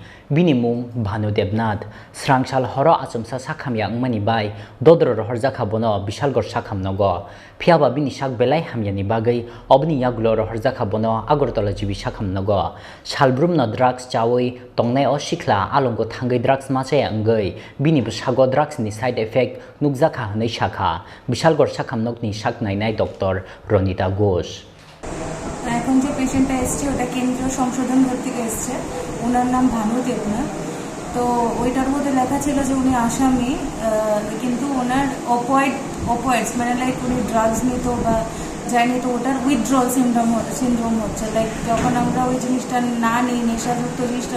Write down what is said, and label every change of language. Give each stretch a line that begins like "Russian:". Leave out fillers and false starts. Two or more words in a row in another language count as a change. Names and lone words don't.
Kok Borok: bini mung Bhanu Debnath srangshal horo achumsa sakham yangmani bai dodro rohorja khabono Bishalgor sakham nogo phiaba bini sak belai hamyani bagai obni yaglo rohorja khabono Agartala jibi sakham nogo salbrum no drugs chawi tongnai o shikla alongo thangai drugs mache angai bini sago drugs ni
English: side effect
Kok Borok: nukja kha hnai shakha Bishalgor sakham nokni sak nainai Dr. Ronita Ghosh
Bangla: এখন যে পেশেন্টটা এসছে ওটা কেন্দ্রীয় সংশোধন ঘর থেকে এসছে ওনার নাম ভানু দেবনাথ তো ওইটার মধ্যে লেখা ছিল যে উনি আসামি কিন্তু ওনার অপয়েডস মানে লাইক উনি ড্রাগস নিত বা যায়নি তো ওটার
English: withdrawal syndrome
Bangla: হচ্ছে লাইক যখন আমরা ওই জিনিসটা না নিই নেশাযুক্ত জিনিসটা